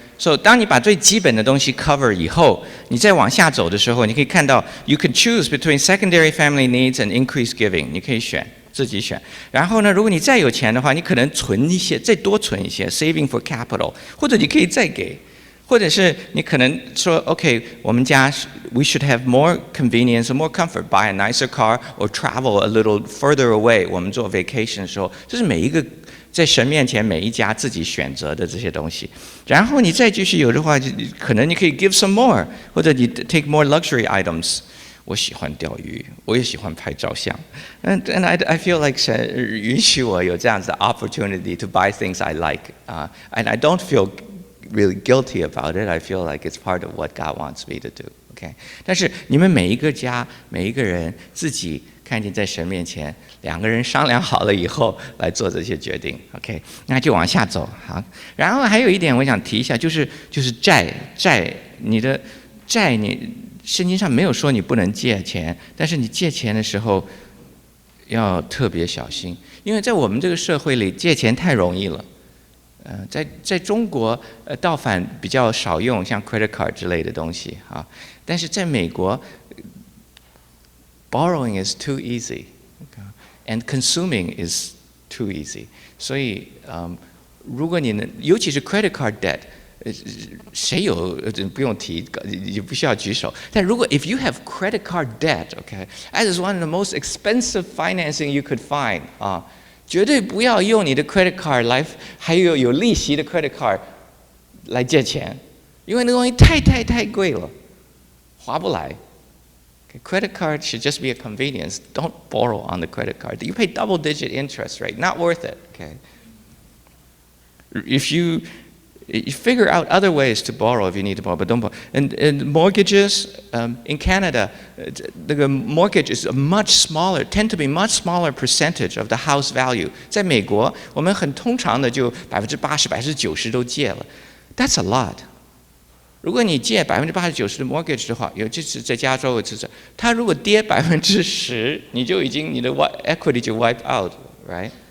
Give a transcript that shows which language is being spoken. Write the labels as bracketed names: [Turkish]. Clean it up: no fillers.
[Chinese] 所以当你把最基本的东西 cover 以后，你再往下走的时候，你可以看到 [English] you can choose between secondary family needs and increased giving， [Chinese] 你可以自己选。然后呢，如果你再有钱的话，你可能存一些，再多存一些 saving for capital， 或者你可以再给。或者是你可能说 [English] ，OK， [Chinese] 我们家 [English] we should have more convenience and more comfort, buy a nicer car or travel a little further away。 [Chinese] 我们做 vacation 的时候，这是每一个在神面前每一家自己选择的这些东西。然后你再继续有的话，可能你可以 [English] give some more， [Chinese] 或者你 [English] take more luxury items。 [Chinese] 我喜欢钓鱼，我也喜欢拍照相。 [English] And I feel like [Chinese] 神允许我有这样子的 [English] opportunity to buy things I like. And I don't feel really guilty about it. I feel like it's part of what God wants me to do. [Chinese] OK， 但是你们每一个家每一个人自己看见在神面前，两个人商量好了以后来做这些决定 ，OK， 那就往下走好。然后还有一点我想提一下，就是债，你的债圣经上没有说你不能借钱，但是你借钱的时候要特别小心，因为在我们这个社会里借钱太容易了。在中国倒反比较少用像 credit card 之类的东西啊，但是在美国 [English] borrowing is too easy [Chinese] and consuming is too easy， 所以如果你能，尤其是 credit card debt， 谁有不用提，也不需要举手。 [English] 但如果 if you have credit card debt，OK，that is one of the most expensive financing you could find 啊。 [Chinese] 绝对不要用你的 credit card 来，还有利息的 credit card 来借钱，因为那东西太贵了，划不来。 [English] Credit card should just be a convenience. Don't borrow on the credit card. You pay double-digit interest rate. Not worth it. Okay. If you figure out other ways to borrow if you need to borrow, but don't borrow. And mortgages in Canada, the mortgage is a much smaller, tend to be much smaller percentage of the house value. [Chinese] 在美国，我们很通常的就80%、90%都借了。 [English] That's a lot. [Chinese] 如果你借80%、90%的 mortgage 的话，尤其是在加州，它如果跌10%，你就已经你的 equity 就 wipe out, right?